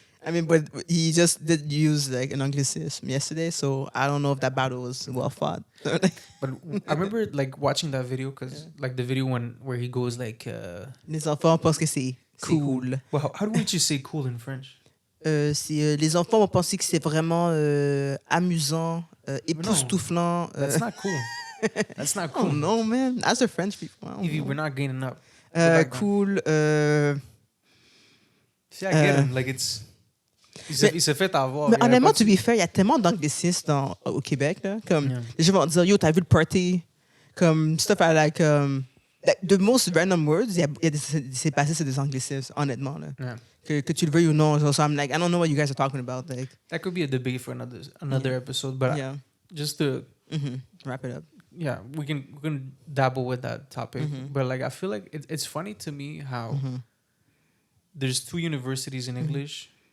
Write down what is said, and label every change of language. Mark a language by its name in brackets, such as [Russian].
[English] I mean, but he just did use like an anglicism yesterday, so I don't know if that battle was well fought. But I remember like watching that video because like the video where he goes like [French] Les enfants pensent que c'est cool. [English] Well, how would you say cool in French? [French] Les enfants vont penser que c'est vraiment amusant, époustouflant. [English] That's not cool. That's not cool. Oh no, man. As a French people, Evie, we're not gaining up. Cool. See, I get him. Like [French] il se fait avoir. Mais honnêtement, [English] to be fair, [French] il y a tellement d'anglicismes au Québec. Là, comme les gens vont dire, yo, t'as vu le party? Comme stuff à like, [English] the most random words, [French] c'est passé sur des anglicismes, honnêtement. Là. [English] Yeah. [French] Que tu le veuilles ou non. [English] So I'm like, I don't know what you guys are talking about. Like, that could be a debate for another episode. But just to wrap it up. Yeah, we can dabble with that topic. But like, I feel like it's funny to me how there's 2 universities in English.